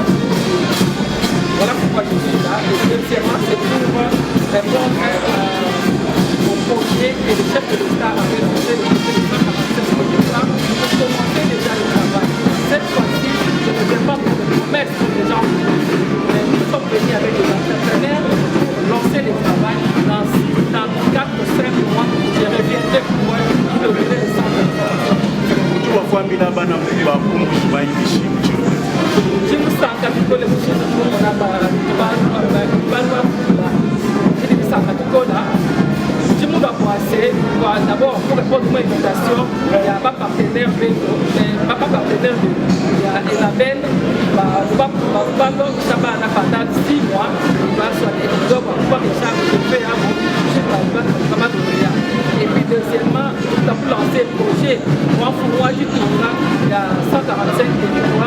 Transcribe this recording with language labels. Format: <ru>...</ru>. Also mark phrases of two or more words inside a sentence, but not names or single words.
<fr>Voilà pourquoi je suis là. Et deuxièmement, c'est pour répondre au projet que le chef de l'État avait lancé le projet de 147 pour commencer déjà le travail. Cette fois-ci, je ne vais pas pour les promesses pour les gens, mais nous sommes venus avec des entrepreneurs pour lancer le travail dans 4 ou 5 mois. Je reviendrai pour inaugurer le centre de formation.</fr> <lu>Chimusanga tukole mushinga kumona</lu> <fr>d'abord pour répondre à une invitation, il y a pas partenaire de la benne, pendant 6 mois, et puis deuxièmement, nous avons lancé le projet moi du tournant, il y a 145 territoires.</fr>